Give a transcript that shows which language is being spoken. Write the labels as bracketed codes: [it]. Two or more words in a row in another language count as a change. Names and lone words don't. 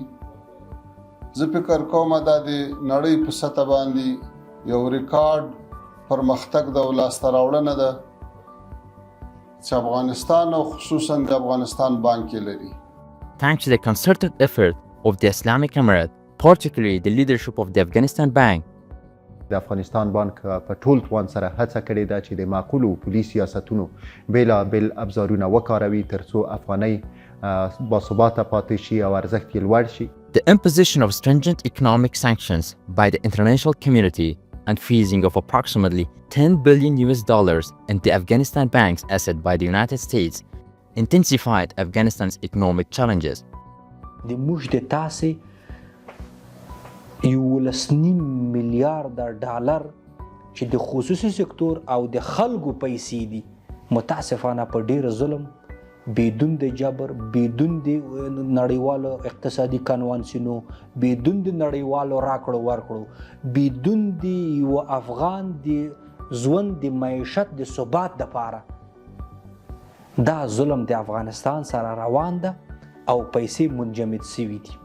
[ps] زه فکر کوم دا د نړۍ په سطح باندې یو ریکارډ پرمختګ د لاسته راوړنه ده چې افغانستان او خصوصا د افغانستان بانک لري. [en] Thanks to the concerted effort of the Islamic Emirate, particularly the leadership of the Afghanistan Bank, [ps] د افغانستان بانک په ټول توان سره هڅه کړې ده چې د معقولو پولي سیاستونو بیلابیل ابزارونه وکاروي ترڅو افغانۍ باثباته پاتې شي او ارزښت یې لوړ شي. [en] the imposition of stringent economic sanctions by the international community and freezing of approximately $10 billion in the Afghanistan Bank's asset by the United States intensified Afghanistan's economic challenges. [ps] د موږ د تاسې 11.5 میلیارډ ډالر چې د خصوصي سکتور او د خلکو پیسې دي متاسفانه په ډیر ظلم، بدون د جبر، بدون د نړیوالو اقتصادي کنوانسیونو، بدون د نړیوالو راکړو ورکړو، بدون د یو افغان د ژوند د معیشت د ثبات دپاره دا ظلم د افغانستان سره روان ده او پیسې منجمد شوي دي.